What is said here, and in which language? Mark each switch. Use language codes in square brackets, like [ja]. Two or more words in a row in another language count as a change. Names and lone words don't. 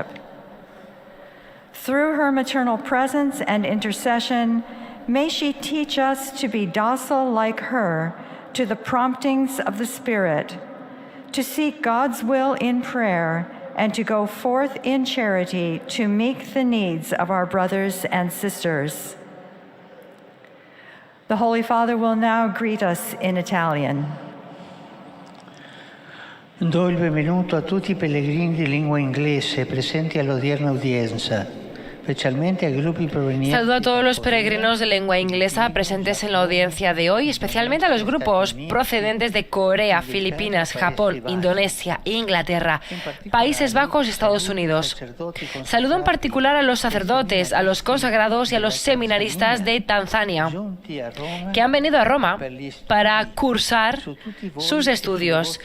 [en] Through her maternal presence and intercession, may she teach us to be docile like her to the promptings of the Spirit, to seek God's will in prayer, and to go forth in charity to meet the needs of our brothers and sisters. The Holy Father will now greet us in Italian. [it] Do il benvenuto a tutti i pellegrini di lingua inglese presenti all'odierna udienza. [es] Saludo a todos los peregrinos de lengua inglesa presentes en la audiencia de hoy, especialmente a los grupos procedentes de Corea, Filipinas, Japón, Indonesia, Inglaterra, Países Bajos y Estados Unidos. Saludo en particular a los sacerdotes, a los consagrados y a los seminaristas de Tanzania, que han venido a Roma para cursar sus estudios.